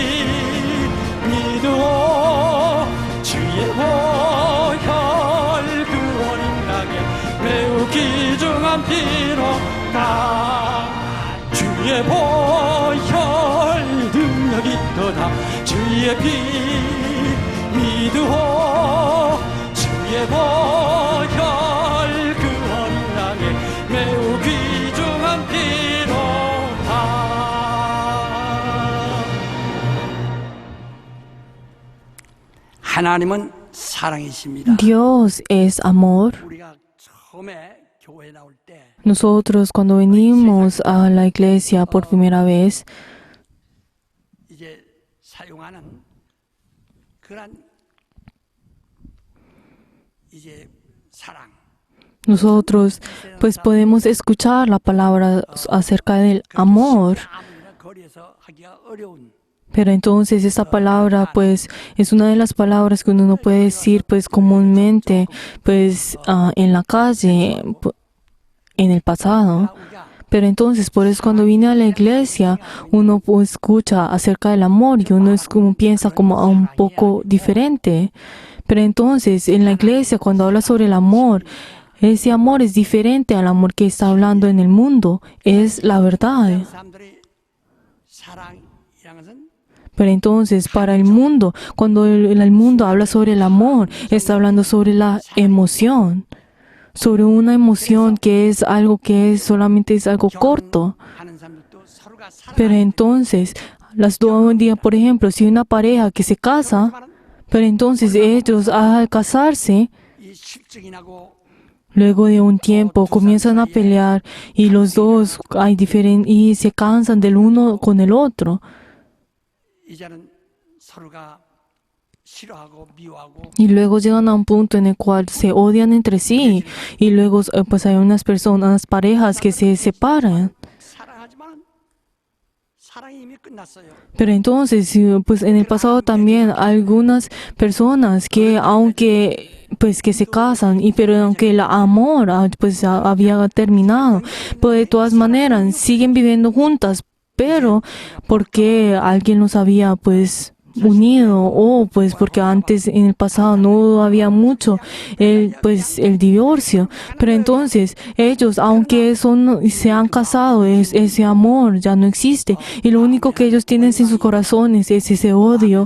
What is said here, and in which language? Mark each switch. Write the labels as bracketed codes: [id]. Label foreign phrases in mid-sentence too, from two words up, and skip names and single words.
[ko] 믿으오 주의 보혈 그 어린 양의 매우 귀중한 피로다 주의 보혈 능력이 있도다 주의 피 믿으오 주의 보혈 그 어린 양의 매우 귀중한 피로다 하나님은 사랑이십니다. [es] Dios es amor. [ko] 우리가 처음에 교회에 나올 때 [es] Nosotros cuando venimos a la iglesia por primera vez, [ko] 이제 사용하는 그런 이제 사랑 [es] nosotros pues podemos escuchar la palabra acerca del amor. [ko] 아무나 거리에서 하기가 어려운 [es] Pero entonces esta palabra pues es una de las palabras que uno no puede decir pues comúnmente pues en la calle en el pasado. [ko] 우리가 [es] Pero entonces por eso cuando vine a la iglesia uno pues, escucha acerca del amor y uno es como piensa como a un poco diferente. Pero entonces en la iglesia cuando habla sobre el amor, ese amor es diferente al amor que está hablando en el mundo. Es la verdad. [ko] 사람들이 사랑이라는 것은 [es] Pero entonces, para el mundo, cuando el mundo habla sobre el amor, está hablando sobre la emoción, sobre una emoción que es algo que solamente es algo corto. [ko] 하는 사람들도 서로가 [es] Pero entonces, las dos días, por ejemplo, si una pareja que se casa, pero entonces ellos al casarse, [ko] 이 실증이 나고 [es] luego de un tiempo comienzan a pelear y los dos y se cansan del uno con el otro. [ko] 이제는 서로가 싫어하고 미워하고 [es] Y luego llegan a un punto en el cual se odian entre sí y luego pues hay unas parejas que se separan. [ko] 사랑하지만 사랑이 이미 끝났어요. [es] Pero entonces, pues en el pasado también algunas personas que aunque pues que se casan pero aunque el amor pues había terminado, pues de todas maneras siguen viviendo juntas, pero porque alguien los había pues unido o pues porque antes en el pasado no había mucho el divorcio, pero entonces ellos aunque se han casado ese amor ya no existe y lo único que ellos tienen en sus corazones es ese odio